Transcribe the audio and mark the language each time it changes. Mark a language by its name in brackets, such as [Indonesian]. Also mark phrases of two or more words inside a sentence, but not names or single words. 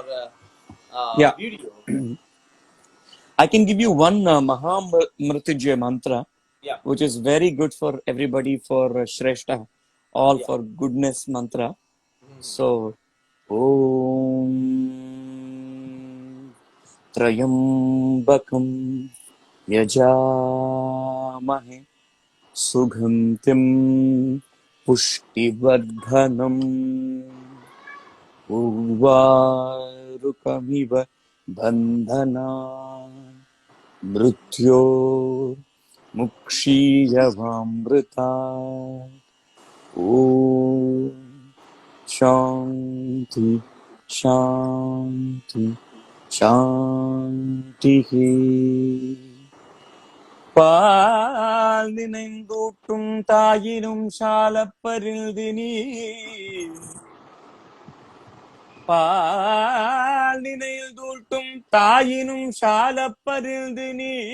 [English] Yeah, video. I can give you one Mahamrityunjaya mantra, Yeah. which is very good for everybody for Shrestha, all Yeah. for goodness mantra. Hmm. So, [Sanskrit] Om त्र्यम्बकं यजामहे सुगन्धिं पुष्टिवर्धनम् उर्वारुकमिव बन्धनान् मृत्योर्मुक्षीयवामृतात्। ॐ शान्ति शान्ति शान्तिः. [Tamil] பால் நினைந்தூட்டும் தாயினும் சாலப்பரில்தினி பால் நினைந்தூட்டும் தாயினும் சாலப்பரில்தினி